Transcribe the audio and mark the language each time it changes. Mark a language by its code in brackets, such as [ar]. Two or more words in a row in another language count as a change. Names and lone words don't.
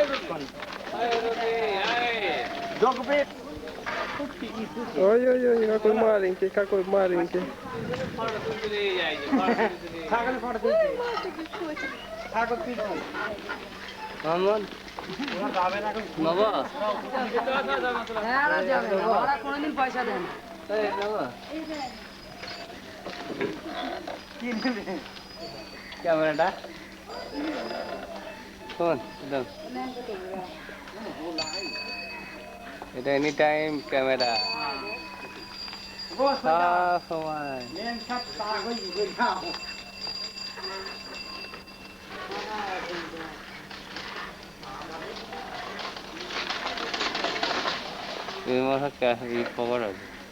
[ru] Ой-ой-ой, какой маленький, какой маленький. Мамон. [bn] বাবা হ্যাঁ যাবে না ওরা কোনোদিন পয়সা দেয় না এই বাবা ক্যামেরাটা শোন দাও এটা [en] any time [bn] ক্যামেরা সব সময় খবর আছে